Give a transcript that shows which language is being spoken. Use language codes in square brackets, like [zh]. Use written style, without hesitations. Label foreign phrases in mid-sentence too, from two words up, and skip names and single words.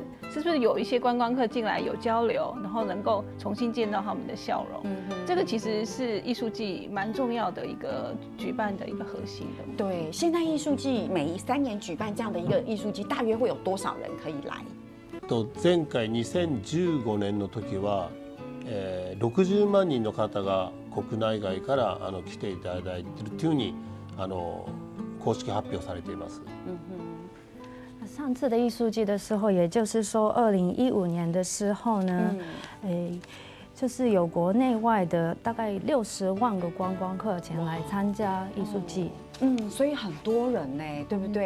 [zh] 是不是有一些观光客进来有交流，然后能够重新见到他们的笑容？这个其实是艺术季蛮重要的一个举办的一个核心的。对，现代艺术季每3年举办这样的一个艺术季，大约会有多少人可以来？ [ja] 前回2015 年の時は、60万人の方が国内外から来ていただいているというふうに公式発表されています。 [zh] 上次的艺术季的时候，也就是说2015年的时候呢，就是有国内外的大概60万个观光客前来参加艺术季。所以很多人呢，对不对？